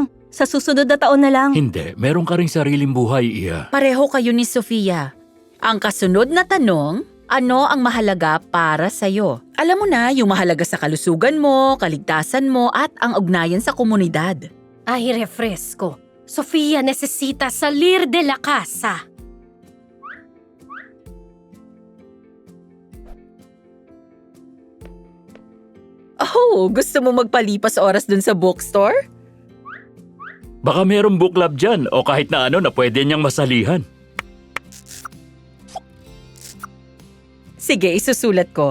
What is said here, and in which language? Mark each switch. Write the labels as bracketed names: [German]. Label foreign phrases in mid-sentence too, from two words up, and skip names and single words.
[Filipino] Sa susunod na taon na lang. Hindi, meron ka ring sariling buhay, Iya. Pareho kayo ni Sofia. Ang kasunod na tanong, ano ang mahalaga para sa'yo? Alam mo na, yung mahalaga sa kalusugan mo, kaligtasan mo, at ang ugnayan sa komunidad. Ay, refresco. [Spanish] Sofia necesita salir de la casa. [Filipino] Oh, gusto mo magpalipas oras dun sa bookstore? Baka merong book club dyan o kahit na ano na pwede niyang masalihan. Sige, isusulat ko.